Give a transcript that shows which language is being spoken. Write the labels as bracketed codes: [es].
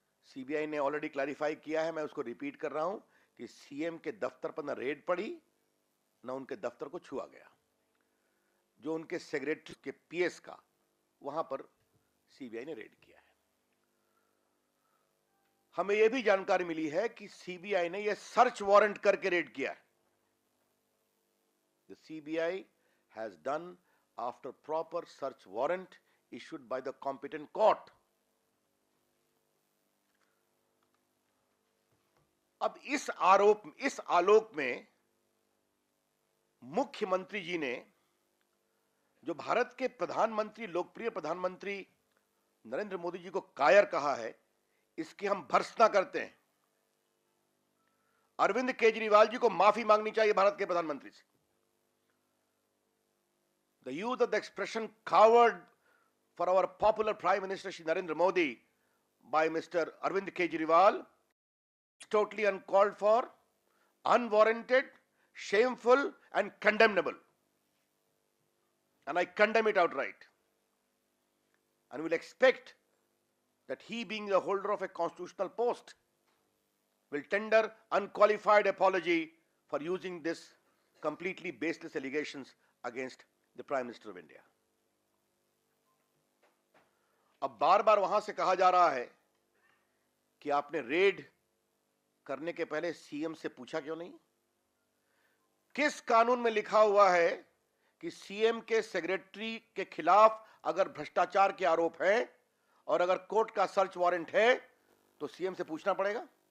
[hi] CBI ने already clarify किया है, मैं उसको रिपीट कर रहा हूं कि सीएम के दफ्तर पर न रेड पड़ी, न उनके दफ्तर को छुआ गया। जो उनके सेक्रेटरी के पीएस का, वहां पर सीबीआई ने रेड किया है। हमें यह भी जानकारी मिली है कि सीबीआई ने यह सर्च वारंट करके रेड किया है। [en] The CBI has done after proper search warrant issued by the competent court. अब इस आलोक में मुख्यमंत्री जी ने जो भारत के प्रधानमंत्री, लोकप्रिय प्रधानमंत्री नरेंद्र मोदी जी को कायर कहा है, इसकी हम भर्त्सना करते हैं। अरविंद केजरीवाल जी को माफी मांगनी चाहिए भारत के प्रधानमंत्री से। The use of the expression coward for our popular Prime Minister Shri Narendra Modi by Mr. Arvind Kejriwal is totally uncalled for, unwarranted, shameful and condemnable. And I condemn it outright. And will expect that he, being the holder of a constitutional post, will tender unqualified apology for using this completely baseless allegations against the Prime Minister of India. [hi] अब बार बार वहां से कहा जा रहा है कि आपने red करने के पहले सीएम से पूछा क्यों नहीं? किस कानून में लिखा हुआ है कि सीएम के सेक्रेटरी के खिलाफ अगर भ्रष्टाचार के आरोप हैं और अगर कोर्ट का सर्च वारंट है तो सीएम से पूछना पड़ेगा।